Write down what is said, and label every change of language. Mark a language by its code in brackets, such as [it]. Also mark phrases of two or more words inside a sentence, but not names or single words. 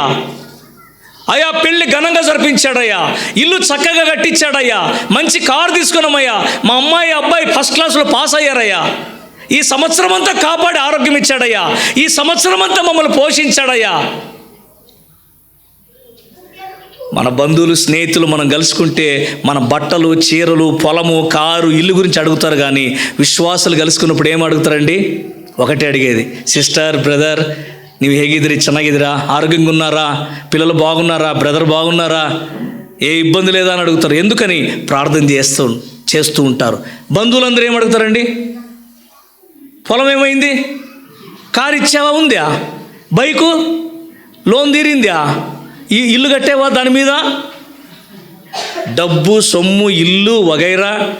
[te] అయ్యా పెళ్లి ఘనంగా జరిపించాడయ్యా, ఇల్లు చక్కగా కట్టించాడయ్యా, మంచి కారు తీసుకున్నామయ్యా, మా అమ్మాయి అబ్బాయి [en] first class [te] పాస్ అయ్యారయ్యా, ఈ సంవత్సరం అంతా కాపాడి ఆరోగ్యం ఇచ్చాడయ్యా, ఈ సంవత్సరం అంతా మమ్మల్ని పోషించాడయ్యా. మన బంధువులు, స్నేహితులు మనం కలుసుకుంటే మన బట్టలు, చీరలు, పొలము, కారు, ఇల్లు గురించి అడుగుతారు. కానీ విశ్వాసులు కలుసుకున్నప్పుడు ఏం అడుగుతారండి? ఒకటే అడిగేది, [en] sister, brother [kn] ನೀವು ಹೇಗಿದ್ದೀರಿ, ಚೆನ್ನಾಗಿದ್ದೀರಾ, [te] ఆరోగ్యంగా ఉన్నారా, పిల్లలు బాగున్నారా, బ్రదర్ బాగున్నారా, ఏ ఇబ్బంది లేదా అని అడుగుతారు. ఎందుకని? ప్రార్థన చేస్తూ ఉంటారు. బంధువులందరూ ఏం అడుగుతారండి? పొలం ఏమైంది, కారు ఇచ్చావా, ఉందా, [en] bike loan [te] తీరిందా, ఈ ఇల్లు కట్టేవా, దాని మీద డబ్బు, సొమ్ము, ఇల్లు వగైరా.